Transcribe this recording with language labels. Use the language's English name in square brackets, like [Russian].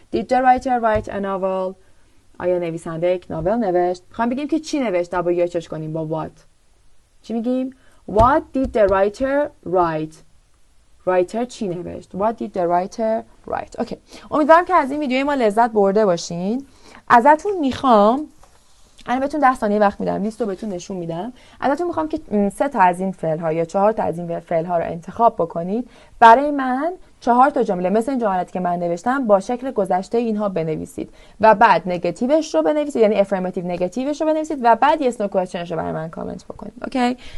[English] Did the writer write a novel? [Persian] آیا نویسنده یک ناول نوشت؟ میخوایم بگیم که چی نوشت؟ دبلیو چش کنیم با what. چی میگیم؟ [English] What did the writer write? writer [Persian] چی نوشت؟ [English] What did the writer write? [Persian] اوکی. امیدوارم که از این ویدیوی ما لذت برده باشین. ازتون میخوام الان بهتون 10 ثانیه وقت میدم، لیست رو بهتون نشون میدم. ازتون میخوام که 3 تا از این فعل ها یا 4 تا از این فعل ها رو انتخاب بکنید. برای من 4 تا جمله مثل این جملاتی که من نوشتم با شکل گذشته اینها بنویسید و بعد نگاتیوش رو بنویسید، یعنی افرماتیو نگاتیوش رو بنویسید و بعد یس نو کوئسچنش رو برای من کامنت بکنید. اوکی.